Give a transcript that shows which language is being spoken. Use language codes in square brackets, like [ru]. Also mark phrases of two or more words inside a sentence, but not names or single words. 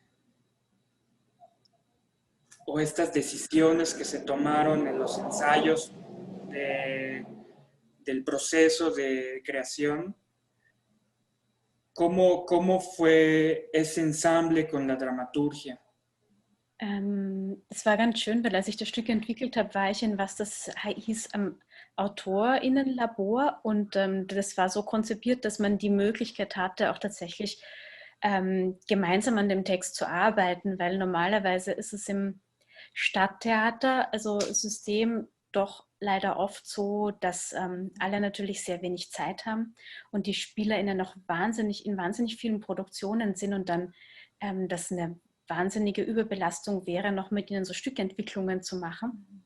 [es] o estas decisiones que se tomaron en los ensayos del proceso de creación. ¿Cómo fue ese ensamble con la dramaturgia? [de] Es war ganz schön, weil als ich das Stück entwickelt habe, war ich in was das hieß AutorInnenlabor und das war so konzipiert, dass man die Möglichkeit hatte, auch tatsächlich gemeinsam an dem Text zu arbeiten, weil normalerweise ist es im Stadttheater, also System, doch leider oft so, dass alle natürlich sehr wenig Zeit haben und die SpielerInnen noch in wahnsinnig vielen Produktionen sind und dann das eine wahnsinnige Überbelastung wäre, noch mit ihnen so Stückentwicklungen zu machen.